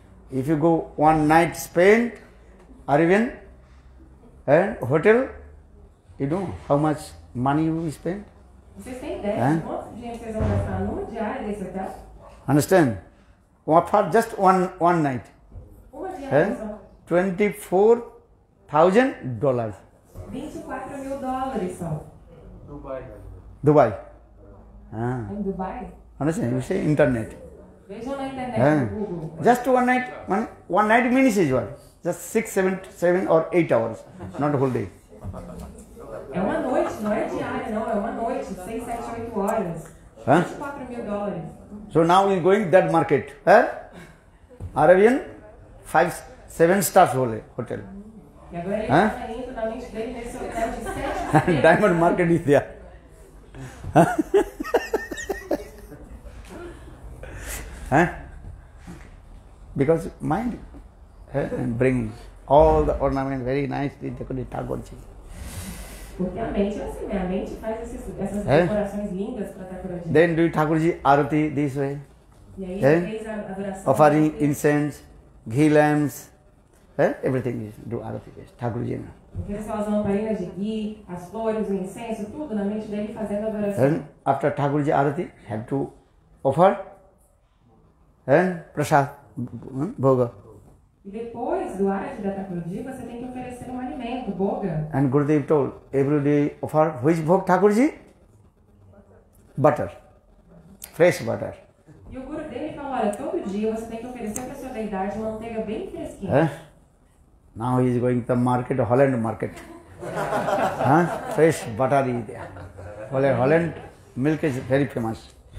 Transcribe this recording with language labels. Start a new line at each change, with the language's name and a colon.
English: If you go one night Spain, Arabian hotel, you know how much money you spend?
Portuguese: Vocês têm ideia de quanto dinheiro vocês vão gastar numa diária desse hotel?
English: Understand? For just one night.
Portuguese: Uma diária só.
English: $24,000.
Portuguese: $24 mil só.
English: Dubai.
Portuguese: Em Dubai?
English: Understand? You say internet.
Portuguese: Vejam na internet, no Google.
English: Just one night means is what? Just 6, 7 or 8 hours, not a whole day.
Portuguese: É uma noite, não é diária, não. É uma noite, 6, 7, 8 horas. $24 mil.
English: So now we are going that market. Arabian 5, 7 stars hotel.
Portuguese: E agora ele Hã? está indo na mente dele nesse hotel de 7 estrelas.
English: Diamond market is there. Huh? Because mind and bring all the ornament very nicely decorated Thakurji.
Portuguese: Porque a mente é assim, né? A mente faz essas decorações lindas para Thakurji.
English: Then do Thakurji arati this way,
Portuguese: E aí ele fez a adoração.
English: offering incense, ghee lamps, everything is do arati. Thakurji.
Portuguese: Ele fez as lamparinas de ghee, as flores, o incenso, tudo na mente dele fazendo a adoração.
English: Then after Thakurji arati, have to offer prasad, bhoga.
Portuguese: E depois do arati da Thakurji, você tem que oferecer um alimento, boga.
English: And Gurudev told, every day offer which bhog Thakurji? Butter, fresh butter.
Portuguese: E o Guru dele falou, olha, todo dia você tem que oferecer para sua deidade manteiga bem fresquinha.
English: Now he is going to the market, Holland market. Fresh butter is there. Holland milk is very famous.